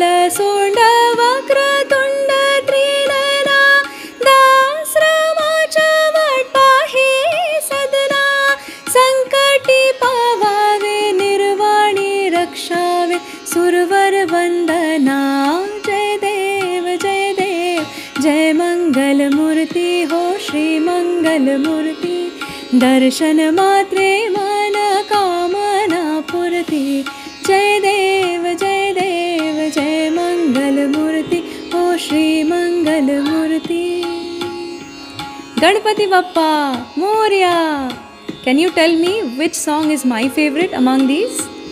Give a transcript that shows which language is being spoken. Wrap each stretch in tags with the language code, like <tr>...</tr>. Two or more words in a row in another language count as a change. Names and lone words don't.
<mr>सोंड वक्रतुंड त्रिनयना, दाश्रमाच्या वाटपाही सदना, संकटी पावावे निर्वाणी रक्षावे सुरवर वंदना, जय देव जय देव जय मंगल मूर्ति हो श्री मंगल मूर्ति, दर्शन मात्रे मन कामना पूर्ति, जय देव जय मंगल मूर्ति हो श्री मंगल मूर्ति। Ganpati Bappa Moria.</mr> <en>Can you tell me which song is my favorite among these?</en>